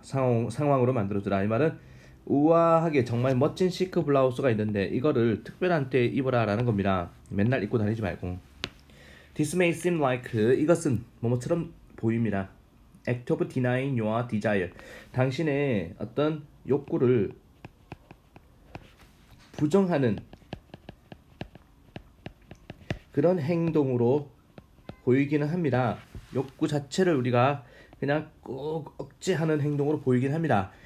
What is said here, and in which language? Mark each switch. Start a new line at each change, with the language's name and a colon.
Korean: 상황으로 만들어 주라. 이 말은 우아하게 정말 멋진 시크 블라우스가 있는데 이거를 특별한 때 입어라 라는 겁니다. 맨날 입고 다니지 말고.
English: This may seem like
Korean: 이것은 뭐뭐처럼 보입니다.
English: Act of denying your desire.
Korean: 당신의 어떤 욕구를 부정하는 그런 행동으로 보이기는 합니다. 욕구 자체를 우리가 그냥 꼭 억제하는 행동으로 보이긴 합니다.